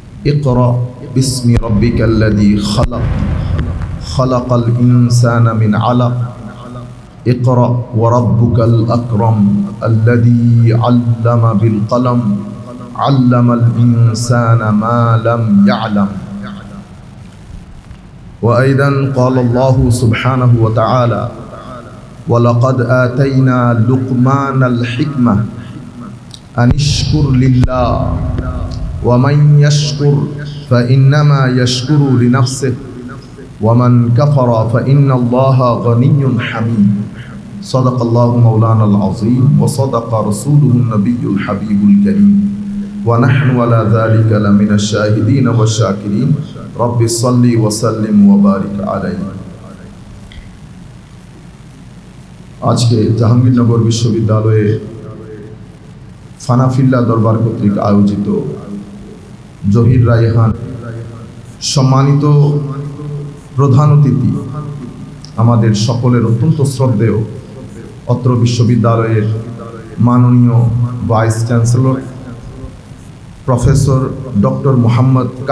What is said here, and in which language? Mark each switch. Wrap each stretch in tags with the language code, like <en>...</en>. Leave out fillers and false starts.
<ar>ইকরা বিসমি রাব্বিকাল্লাযী খালাক খালাকাল ইনসানা মিন আলাক ইকরা ওয়া রাব্বুকাল আকরাম আল্লাযী আল্লামা বিল কলম আল্লামাল ইনসানা মা লাম ইয়ালাম। وأيضا قال الله سبحانه وتعالى ولقد آتينا لقمان الحكمة أن اشكر لله ومن يشكر فإنما يشكر لنفسه ومن كفر فإن الله غني حميد صدق الله مولانا العظيم وصدق رسوله النبي الحبيب الكريم ونحن على ذلك لمن الشاهدين والشاكرين رب صل وسلم وبارك عليه।</ar> <bn>আজকে জাহাঙ্গীরনগর বিশ্ববিদ্যালয়ে ফানাফিল্লাহ দরবার কর্তৃক আয়োজিত জহির রায়হান সম্মানিত প্রধান অতিথি, আমাদের সকলের অত্যন্ত শ্রদ্ধেয় অত্র বিশ্ববিদ্যালয়ের মাননীয় vice chancellor professor doctor Mohammad</bn>